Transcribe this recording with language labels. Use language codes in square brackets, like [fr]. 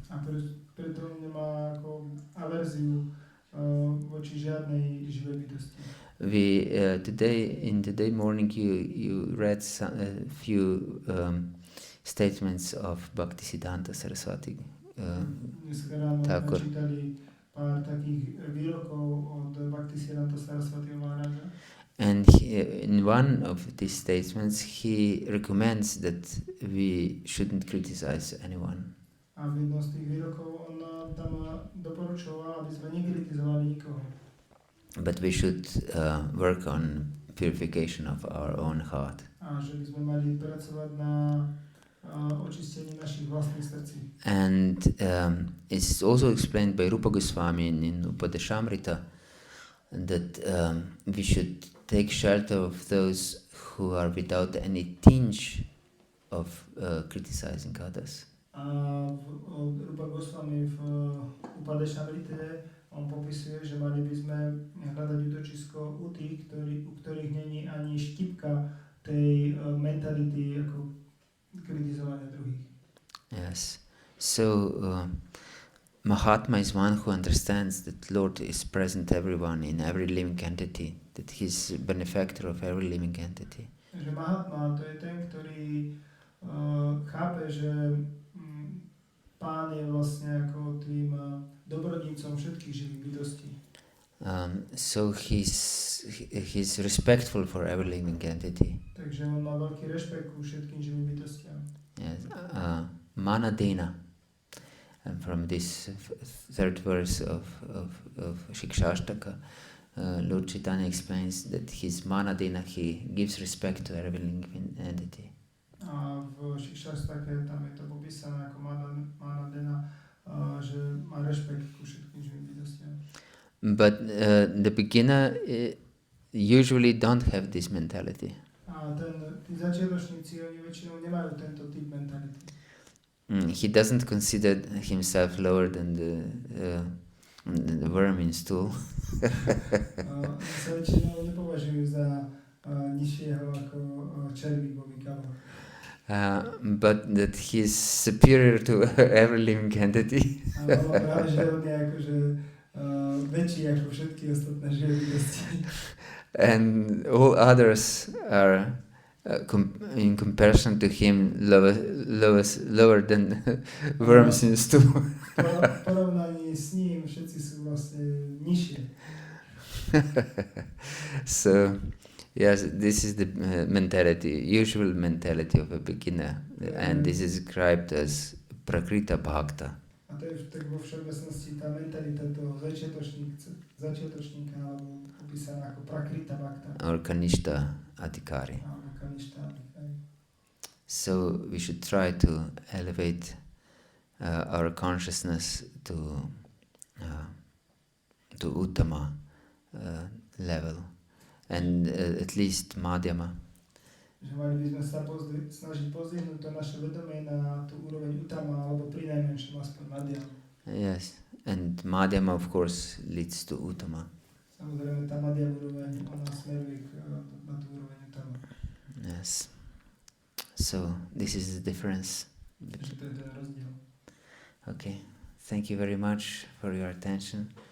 [sk] A preto on nemá ako averziu voči žiadnej živej bytosti. [en] We today morning you read a few statements of Bhaktisiddhanta Saraswati. [sk] Dneska ráno [en] Thakur. [sk] čítali pár takých výrokov od Bhaktisiddhanta Saraswatiho Maharaja. [en] And in one of these statements he recommends that we shouldn't criticize anyone. [sk] A v jednom z tých výrokov on tam doporučoval, aby sme nekritizovali nikoho. [en] But we should work on purification of our own heart. [sk] A že by sme mali pracovať na očistení našich vlastných srdcí. [en] And it's also explained by Rupa Goswami in Upadeshamrita that we should take shelter of those who are without any tinge of criticizing others. [sk] A Rupa Goswami v Upadeshamrite on popisuje, že mali by sme hľadať útočisko u tých, u ktorých není ani štipka tej mentality ako kritizovania druhých. [en] Yes. So Mahatma is one who understands that Lord is present everyone in every living entity, that he's benefactor of every living entity. [sk] Že Mahatma to je ten, ktorý chápe, že Pán je vlastne ako tým dobrodincom všetkých živých bytostí. [en] So he's respectful for every living entity. [sk] Takže on má veľký rešpekt ku všetkým živým bytostiam. [en] Yes. Manadena. And from this third verse of Shikshashtaka, Lord Chaitanya explains that his Manadena, he gives respect to every living entity. [sk] A v Shikshastake tam je to popísané ako Manadena, že má rešpekt ku všetkým živým bytostiam. [en] But the beginner usually don't have this mentality. [sk] A tí začiatočníci, oni väčšinou nemajú tento typ mentality. [en] He doesn't consider himself lower than the worm in stool. [sk] Oni sa väčšinou nepovažujú za nižšieho ako červík vo výkaloch. [en] But that he's superior to every living entity. [sk] Ale práve, že on je akože väčší ako všetky ostatné živé bytosti. [en] And all others are in comparison to him lower than worms in stool. [sk] V porovnaní s ním všetci sú vlastne nižšie. [en] So yes, this is the usual mentality of a beginner, and this is described as prakrita bhakta. [sk] A to je tak vo všeobecnosti tá mentalita toho začiatočníka alebo popísaná ako prakrita bhakta. [en] Or kanishta adhikari. [sk] Alebo kanishta adhikari. [en] So we should try to elevate our consciousness to Uttama level, and at least Madhyama. [sk] Že mali by sme sa snažiť pozdvihnúť to naše vedomie na tú úroveň Uttama, alebo pri najmenšom aspoň Madhyam. [en] Yes, and Madhyama of course leads to Uttama. [sk] Samozrejme, tá Madhyam úroveň, ona smeruje na tú úroveň Uttama. [en] Yes. So this is the difference. [sk] Takže to je ten rozdiel. [en] Okay. Thank you very much for your attention.